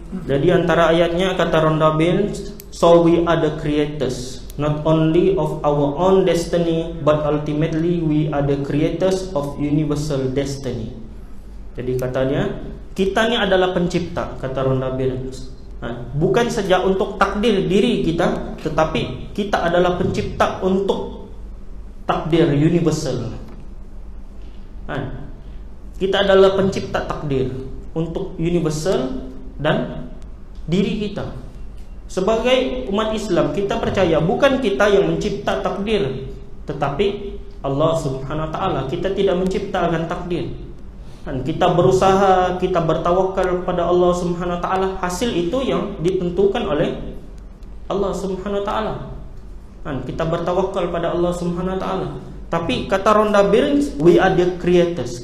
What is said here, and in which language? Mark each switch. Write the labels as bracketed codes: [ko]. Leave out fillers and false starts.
[en] Jadi antara ayatnya kata Rhonda Byrne, so we are the creators, not only of our own destiny, but ultimately we are the creators of universal destiny. [id] Jadi katanya, kita ni adalah pencipta, kata Rhonda Byrne. Bukan saja untuk takdir diri kita, tetapi kita adalah pencipta untuk takdir universal. Kita adalah pencipta takdir untuk universal dan diri kita. Sebagai umat Islam, kita percaya bukan kita yang mencipta takdir, tetapi Allah Subhanahu wa taala. Kita tidak menciptakan takdir. Kita berusaha, kita bertawakal kepada Allah Subhanahu wa taala. Hasil itu yang ditentukan oleh Allah Subhanahu wa taala. Kita bertawakal pada Allah Subhanahu wa taala. [en] Tapi kata Rhonda Byrne, we are the creators.